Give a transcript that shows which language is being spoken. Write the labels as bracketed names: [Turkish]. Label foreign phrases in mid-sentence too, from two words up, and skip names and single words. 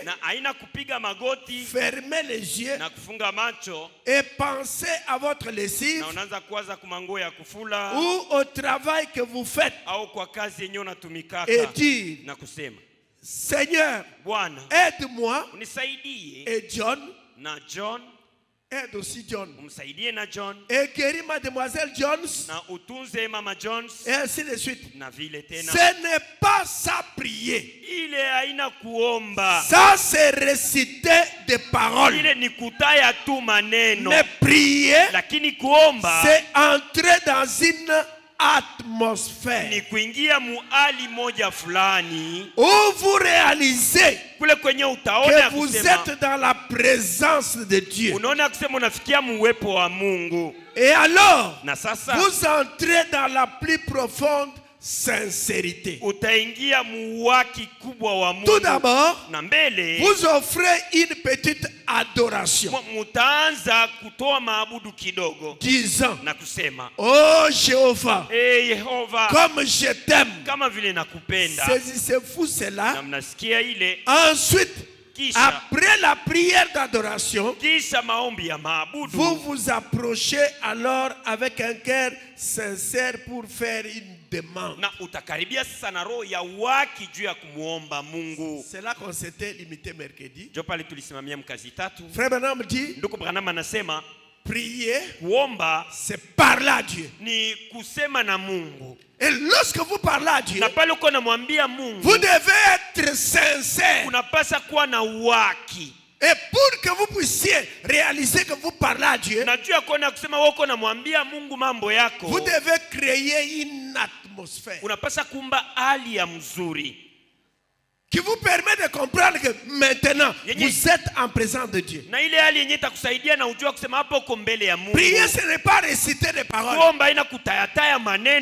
[Swahili] na haina kupiga magoti [French] fermer les yeux [Swahili] na kufunga macho [French] et penser à votre lessive [Swahili] na unaanza kuwaza kumango ya kufula [French] ou au travail que vous faites [Swahili] au kwa kazi yenyewe unatumikaka [French] et dire, [Swahili] na kusema [French] Seigneur, [Swahili] Bwana [French] aide-moi. [Swahili] unisaidie. [French] Et John, [Swahili] Na John [French] Aide aussi John. [Swahili] umsaidie na John, [French] Et guéris mademoiselle Jones. [Swahili] na utunze mama Jones, [French] Et ainsi de suite. [Swahili] na vile tena. [French] Ce n'est pas ça prier. [Swahili] Ile haina kuomba, [French] Ça c'est réciter des paroles. [Swahili] ile ni kutaya tu maneno. [French] Mais prier, [Swahili] Lakini kuomba [French] c'est entrer dans une atmosphère [Swahili] ni kuingia muali moja fulani, [French] où vous réalisez [Swahili] kule kwenye utaona [French] que [Swahili] ya [French] vous [Swahili] kusema, [French] êtes dans la présence de Dieu. [Swahili] unaona kusema unafikia muwepo wa Mungu. [French] Et alors, [Swahili] Na sasa [French] vous entrez dans la plus profonde sincérité. [Swahili] utaingia muwaki kubwa wa [French] Tout [Swahili] Mungu. [French] d'abord, [Swahili] Na mbele [French] vous offrez une petite adoration, [Swahili] mutaanza kutoa maabudu kidogo [French] disant, [Swahili] na kusema, [French] oh Jéhovah, [Swahili] Yehova, [French] comme je t'aime. [Swahili] kama vile nakupenda. [French] Saisissez-vous [Swahili] Na [French] cela. [Swahili] mnasikia ile, [French] Ensuite, [Swahili] kisha [French] après la prière d'adoration, [Swahili] kisha maombi ya maabudu, [French] vous vous approchez alors avec un cœur sincère pour faire une demande. [Swahili] na utakaribia sasa na roho ya waki juu ya kumuomba Mungu. [French] C'est là qu'on s'était limité mercredi. [Swahili] Jo pale tulisimamia mkazi tatu. [French] Frère Branham dit, [Swahili] Ndugu Branham anasema [French] prier, [Swahili] kuomba [French] c'est parler à Dieu. [Swahili] ni kusema na Mungu. [French] Et lorsque vous parlez à Dieu, [Swahili] Na pale uko namwambia Mungu, [French] vous devez être sincère. [Swahili] unapasa kuwa na waki. [French] Et pour que vous puissiez réaliser que vous parlez à Dieu, [Swahili] Na juu ya kuona kusema wako namwambia Mungu mambo yako, [French] vous devez créer une atmosphère [Swahili] unapasa kumba hali ya mzuri [French] qui vous permet de comprendre que maintenant, vous êtes en présence de Dieu. [Swahili] na ile hali yenye itakusaidia na ujua kusema hapo uko mbele ya Mungu. [French] Prier, ce n'est pas réciter des paroles. [Swahili] Kuomba ina kutayataya maneno.